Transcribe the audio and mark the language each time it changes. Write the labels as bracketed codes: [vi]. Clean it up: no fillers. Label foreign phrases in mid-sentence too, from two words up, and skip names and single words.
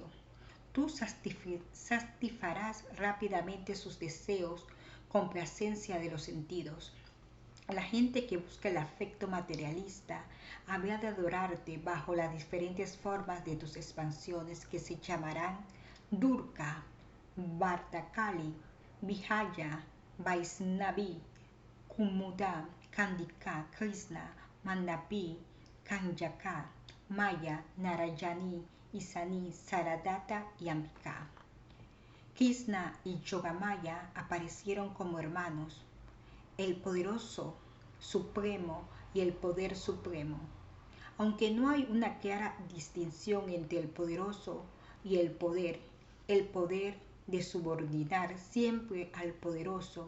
[es] Tú satisfarás rápidamente sus deseos con placencia de los sentidos. La gente que busca el afecto materialista habrá de adorarte bajo las diferentes formas de tus expansiones, que se llamarán Durga, Bhartakali, Vijaya, Vaisnavi, Kumuda, Kandika, Krishna, Mandapi, Kanyaka, Maya, Narayani, Isani, Saradata y Ambika. Krishna y Yogamaya aparecieron como hermanos, el poderoso supremo y el poder supremo. Aunque no hay una clara distinción entre el poderoso y el poder de subordinar siempre al poderoso.